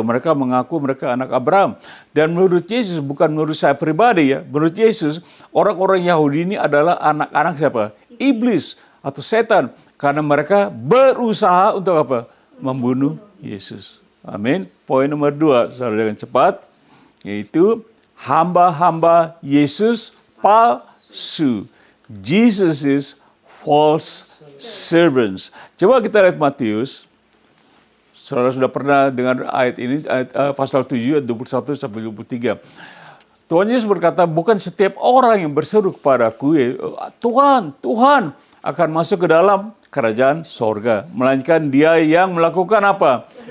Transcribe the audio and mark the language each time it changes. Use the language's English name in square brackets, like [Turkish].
[Indonesian] Mereka mengaku mereka anak Abraham. Dan menurut Yesus, bukan menurut saya pribadi ya. Menurut Yesus, orang-orang Yahudi ini adalah anak-anak siapa? Iblis atau setan. Karena mereka berusaha untuk apa? Membunuh Yesus. Amin. Poin nomor 2, saudara dengan cepat. Yaitu hamba-hamba Yesus palsu. [English] Jesus is false servants. [Indonesian] Coba kita lihat Matius. Saudara sudah pernah dengar ayat ini, pasal 7, ayat 21 sampai 23. Tuhan Yesus berkata, bukan setiap orang yang berseru kepadaku, Tuhan, Tuhan, akan masuk ke dalam kerajaan sorga. Melainkan dia yang melakukan apa?